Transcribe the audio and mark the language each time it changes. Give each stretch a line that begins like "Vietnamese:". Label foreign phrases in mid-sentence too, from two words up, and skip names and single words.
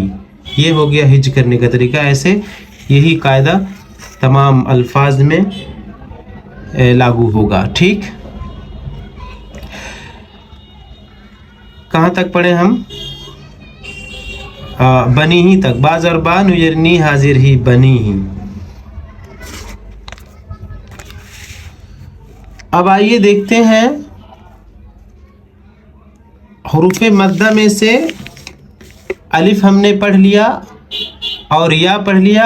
Urdu: یہ ہو گیا ہج کرنے کا طریقہ. ایسے یہی قاعدہ تمام الفاظ میں لاگو ہوگا. ٹھیک، کہاں تک پڑھیں ہم؟ بنی ہی تک. باز اور با، نو زیر نی، حاضر ہی، بنی ہی. اب آئیے دیکھتے ہیں حروف مدہ میں سے الف ہم نے پڑھ لیا اور یا پڑھ لیا.